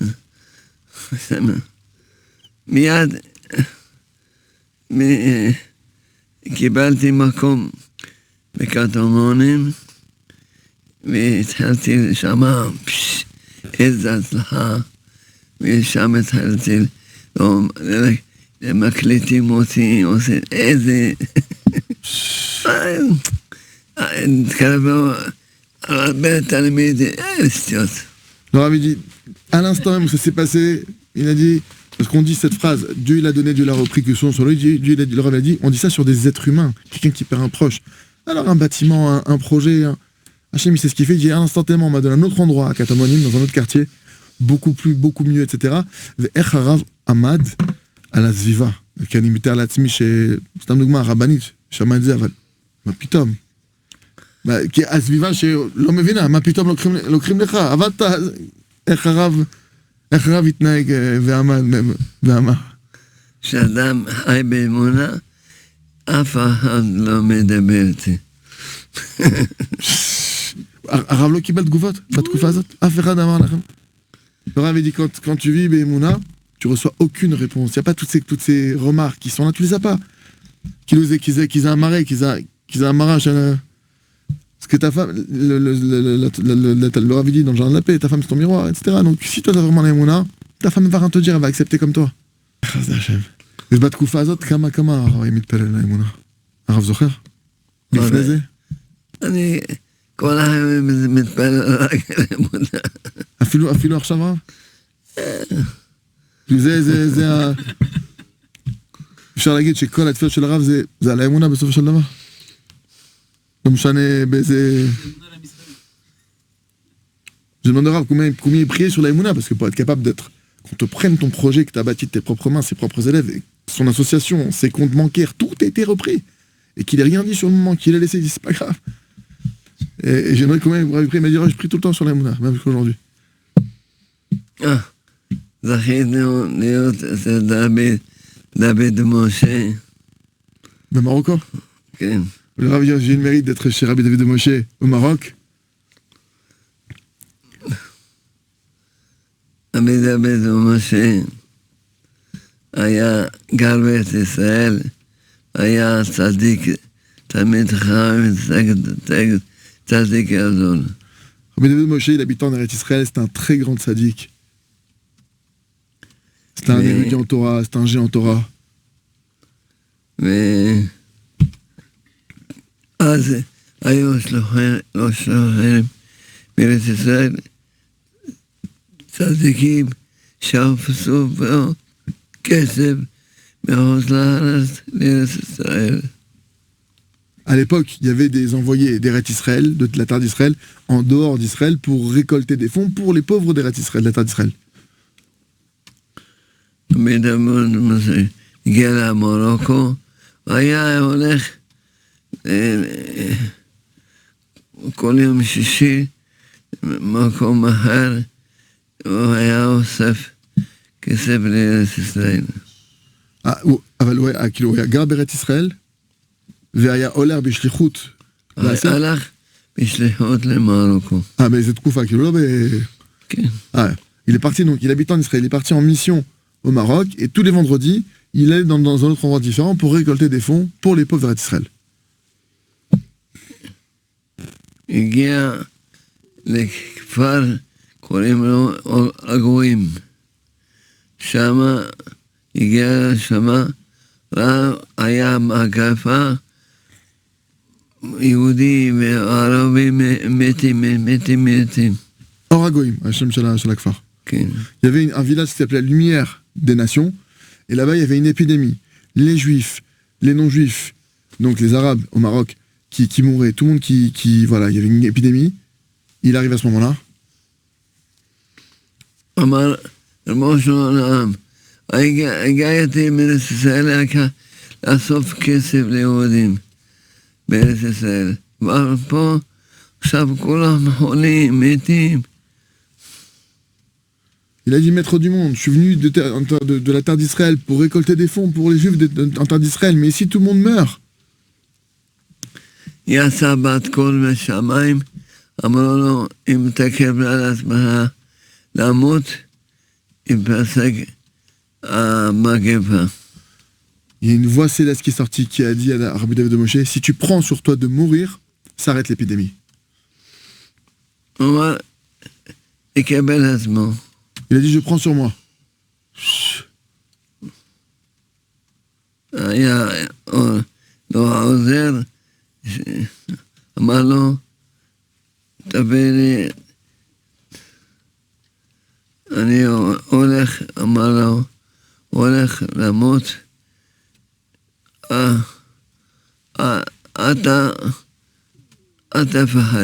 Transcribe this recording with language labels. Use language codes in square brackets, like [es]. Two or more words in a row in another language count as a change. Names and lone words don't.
[he] מיד קיבלתי מקום בקטמונים, והתחלתי לשמוע, איזה הצלחה, ושם התחלתי, מקליטים אותי, עושים איזה... [fr] Alors il dit, à l'instant même où ça s'est passé, il a dit, parce qu'on dit cette phrase, Dieu il a donné, Dieu l'a repris, que son sur lui, Dieu il a dit, on dit ça sur des êtres humains, quelqu'un qui perd un proche. Alors un bâtiment, un projet, Hachem il sait ce qu'il fait, il dit instantanément on m'a donné un autre endroit à Katamonim, dans un autre quartier, beaucoup mieux, etc. [he] ואיך הרב עמד על הסביבה, כי אני מתאר לעצמי סתם דוגמה, הרבנית שמע את זה, אבל מה פתאום? כי הסביבה שלא מבינה, מה פתאום לוקחים לך? עבדת, איך הרב התנהג ואמר? כשאדם חי באמונה, אף אחד לא מדבר איתי. הרב לא קיבל תגובות בתקופה הזאת? אף אחד אמר לכם? [fr] Le Rav dit quand tu vis Be'emouna, tu reçois aucune réponse. Il n'y a pas toutes ces remarques qui sont là, tu les as pas. Qu'ils aient un marais, qu'ils aient un marin. Parce que ta femme, le Rav dit dans le jardin de la paix, ta femme c'est ton miroir, etc. Donc si toi t'as vraiment l'Emouna, ta femme va rien te dire, elle va accepter comme toi. [he] ובתקופה הזאת כמה הרב מתפלל לאמונה? הרב זוכר? לפני זה? אני כל היום מתפלל רק לאמונה. אפילו עכשיו רב? זה אפשר להגיד שכל התפילות של הרב זה על האמונה בסופו של דבר? לא משנה באיזה... [fr] Je demande au Rav combien il priait sur la Emouna, parce que pour être capable d'être, qu'on te prenne ton projet que tu as bâti de tes propres mains, ses propres élèves, et son association, ses comptes bancaires, tout a été repris, et qu'il ait rien dit sur le moment, qu'il ait laissé, il dit c'est pas grave. Et j'aimerais combien il priait, il m'a dit je prie tout le temps sur la Emouna, même jusqu'aujourd'hui. [he] זכינו להיות אצל דוד משה. במרוקו? כן. [fr] Le Rav dit j'ai eu le mérite d'être chez Rabbi David de Moshe au Maroc. [he] רבי דוד משה היה גר בית ישראל, היה צדיק, תמיד חם, צדיק גדול. [fr] Rabbi David Moshe, il habitait en Eretz Israël, c'était un très grand tzaddik. C'était un érudit en Torah, c'était un géant en Torah. [he] ואז היו שלוחים בארץ ישראל, צדיקים שאפסו בו כסף מחוץ לארץ לארץ ישראל. [fr] À l'époque, il y avait des envoyés d'Eretz Israël, de la terre d'Israël, en dehors d'Israël, pour récolter des fonds pour les pauvres d'Eretz Israël, de la terre d'Israël. [he] הגיע למרוקו, והיה הולך כל יום שישי מקום אחר, הוא היה אוסף כסף לארץ ישראל. אבל הוא היה גר בארץ ישראל, והיה הולך בשליחות. הלך בשליחות למרוקו. באיזה תקופה, כאילו לא ב... כן. [fr] Il est parti, donc il habite en Israël, il est parti en mission au Maroc, et tous les vendredis, il allait dans un autre endroit différent pour récolter des fonds pour les pauvres d'Israël. [he] הגיע לכפר, קוראים לו הגויים. שמה, הגיע שמה, ראה, היה מגפה, יהודים וערבים מתים. אור הגויים, השם של הכפר. Okay. [fr] Il y avait un village qui s'appelait Lumière des Nations, et là-bas il y avait une épidémie. Les Juifs, les non-Juifs, donc les Arabes au Maroc, qui mouraient, tout le monde voilà, il y avait une épidémie. Il arrive à ce moment-là. [he] אמר, רבו של עולם, הגעתי מארץ ישראל לאסוף כסף ליהודים בארץ ישראל. אבל פה עכשיו כולם חולים, מתים. [fr] Il a dit, maître du monde, je suis venu de la terre d'Israël pour récolter des fonds pour les Juifs en terre d'Israël, mais ici tout le monde meurt. [he] יצא בת קול משמיים, אמרו לו, אם תקרב על עצמך למות, ייפסק המגפה. [fr] Il y a une voix céleste qui est sortie qui a dit à Rabbi David de Moshe, si tu prends sur toi de mourir, s'arrête l'épidémie. [he] הוא אמר, יקבל עצמו. [fr] Il a dit, je prends sur moi. [he] היה לו העוזר, אמר לו, תביא לי, אני הולך, אמר לו, הולך למות, אל תפחד.